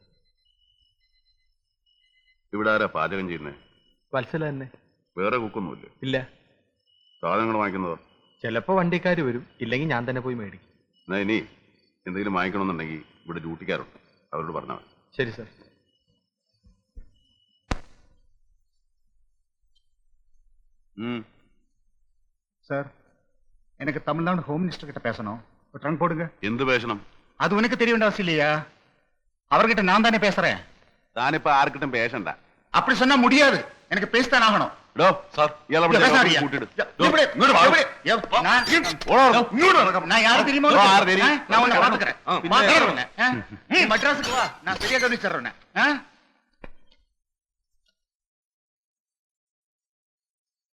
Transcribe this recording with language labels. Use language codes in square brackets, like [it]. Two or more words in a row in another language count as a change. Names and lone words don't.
[ml] ഇവിടെ ആരാ പാചകം ചെയ്യുന്നേ? വത്സല തന്നെ. വേറെ കുക്കൊന്നുമില്ലേ? ഇല്ല. സാധനങ്ങൾ വാങ്ങിക്കുന്നവർ? ചിലപ്പോ വണ്ടിക്കാർ വരും, ഇല്ലെങ്കിൽ ഞാൻ തന്നെ പോയി മേടിക്കും. എന്നാ ഇനി എന്തെങ്കിലും വാങ്ങിക്കണമെന്നുണ്ടെങ്കിൽ ഇവിടെ ഡ്യൂട്ടിക്കാരുണ്ട്, അവരോട് പറഞ്ഞാൽ മതി. ശരി സാർ. [ta] சார், எனக்கு தமிழ்நாடு [en] home minister [ta] கிட்ட பேசணும். ஒரு ட்ரங்க் போடுங்க. [ml] എന്ത് പേശണം? [ta] அது உனக்கு தெரிய வேண்டிய அவசியம் இல்லையா? அவர்கிட்ட நான் தானே பேசுறேன். [ml] താനിപ്പോ ആർക്കിട്ടും പേശണ്ട. [ta] அப்படி சொன்னா முடியாது. எனக்கு பேசித்தான் ஆகணும். [ml] സാർ, ഇയാളെ കൂട്ടിയിട്. [ta] நான் யாரு தெரியுமா? யாரு தெரியும்? நான் உன்னை பாத்துக்கிறேன். மெட்ராஸுக்கு வா, நான் சரியா கவனிச்சிடுறேன்.